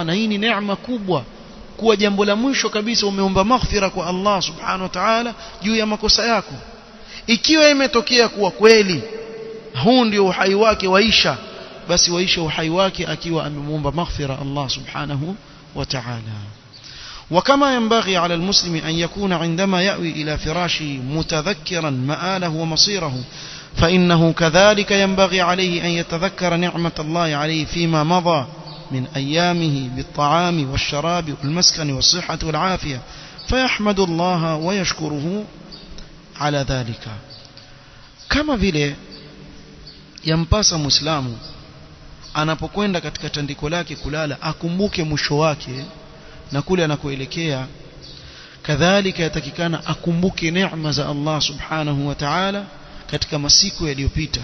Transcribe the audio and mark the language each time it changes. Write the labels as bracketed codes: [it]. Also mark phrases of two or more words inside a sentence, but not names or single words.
[sw] na hii ni neema kubwa, kuwa jambo la mwisho kabisa umeomba maghfira kwa Allah [ar] سبحانه وتعالى [sw] juu ya makosa yako. Ikiwa imetokea kuwa kweli huu ndio uhai wake waisha, basi waisha uhai wake akiwa amemuomba maghfira Allah [ar] سبحانه وتعالى. وكما ينبغي على المسلم أن يكون عندما يأوي إلى فراشه متذكرا مآله ومصيره، فإنه كذلك ينبغي عليه أن يتذكر نعمة الله عليه فيما مضى من أيامه بالطعام والشراب والمسكن والصحة والعافية، فيحمد الله ويشكره على ذلك. [sw] كما vile yampasa Muislamu anapokwenda katika tandiko lake kulala akumbuke mwisho wake na kule anakoelekea, kadhalika yatakikana akumbuke neema za Allah [ar] سبحانه وتعالى [sw] katika masiku yaliyopita.